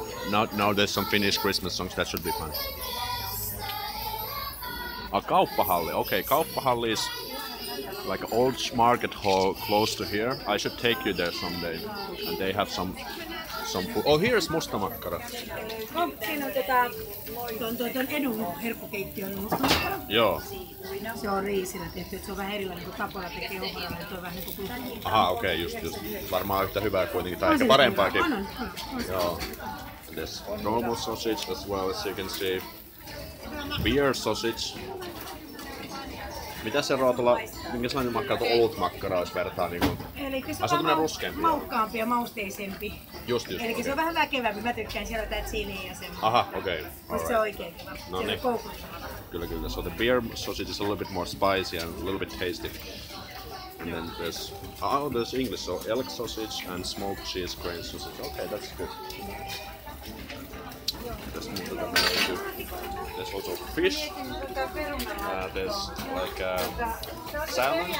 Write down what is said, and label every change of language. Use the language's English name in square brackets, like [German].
[English] Now there's some Finnish Christmas songs, that should be fun. Kauppahalli. Okay, Kauppahalli is like an old market hall close to here. I should take you there someday. And they have some food. Oh, here's musta makkara. [Finnish] Siinä on tuon edun herkkukeittiön mustamakkara. Joo. Se on riisillä tehty, että se on vähän erilainen kuin Tapola tekee omalla, niin toi vähän niin kuin gluteni. Aha, okei, just. Varmaan yhtä hyvää kuitenkin, tai ehkä parempaakin. Joo. [English] There's normal sausage as well, as you can see. Beer sausage. [Finnish] Mitä se eroaa tuolla, minkä sellainen makkara tuo olut makkara olisi vertaa niinku? Eli se on ruskeampi. Maukkaampi ja mausteisempi. Just. Eli okay. Se on vähän väkevämpi. Mä tykkään siellä tää chiliä ja semmoista. Aha, okei. Okay. Se on oikein hyvä. No niin. Kyllä. [English] So the beer sausage is a little bit more spicy and a little bit tasty. And then there's English, so elk sausage and smoked cheese grain sausage. Okay, that's good. There's also fish. There's like salmon.